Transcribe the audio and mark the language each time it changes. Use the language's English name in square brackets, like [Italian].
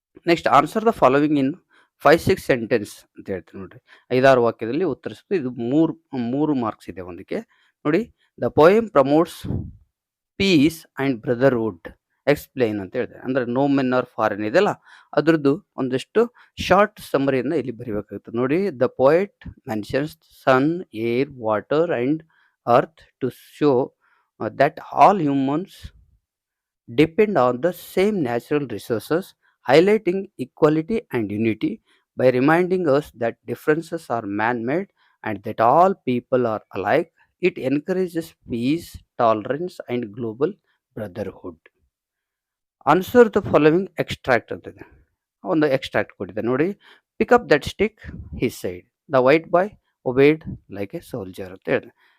[English] next, answer the following in 5-6 sentences [Kannada] ಅಂತ ಹೇಳ್ತೀನಿ ನೋಡ್ರಿ. 5-6 ವಾಕ್ಯದಲ್ಲಿ ಉತ್ತರಿಸ್ತು. ಇದು ಮೂರು ಮಾರ್ಕ್ಸ್ ಇದೆ ಒಂದಕ್ಕೆ ನೋಡಿ. [English] The poem promotes peace and brotherhood. Explain [Kannada] ಅಂತ ಹೇಳಿದೆ. ಅಂದರೆ [English] no men are foreign [Kannada] ಇದೆಲ್ಲ, ಅದ್ರದ್ದು ಒಂದಷ್ಟು ಶಾರ್ಟ್ ಸಮ್ಮರಿಯನ್ನು ಇಲ್ಲಿ ಬರೀಬೇಕಾಗುತ್ತೆ ನೋಡಿ. [English] The poet mentions sun, air, water and earth to show that all humans depend on the same natural resources, highlighting equality and unity by reminding us that differences are man-made and that all people are alike. It encourages peace, tolerance, and global brotherhood. Answer the following extract [Kannada] ಅಂತಿದೆ. ಒಂದು extract ಕೊಟ್ಟಿದೆ ನೋಡಿ. [English] Pick up that stick, he said. The white boy obeyed like a soldier [Kannada] ಅಂತ ಹೇಳಿದೆ.